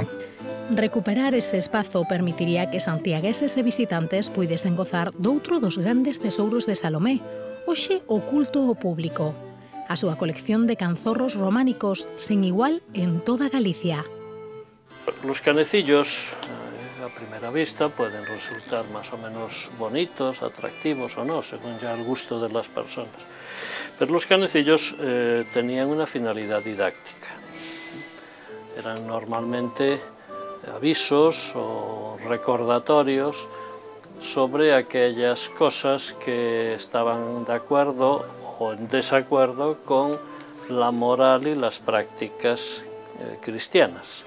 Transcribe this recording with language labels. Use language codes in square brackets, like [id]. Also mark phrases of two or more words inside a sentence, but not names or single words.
[gl] Recuperar ese espazo permitiría que santiagueses e visitantes puidesen gozar doutro dos grandes tesouros de Salomé, hoxe oculto ao público, a súa colección de canzorros románicos sen igual en toda Galicia. [es] Los canecillos, a primera vista, pueden resultar más o menos bonitos, atractivos o no, según ya el gusto de las personas. Pero los canecillos tenían una finalidad didáctica. Eran normalmente avisos o recordatorios sobre aquellas cosas que estaban de acuerdo o en desacuerdo con la moral y las prácticas cristianas.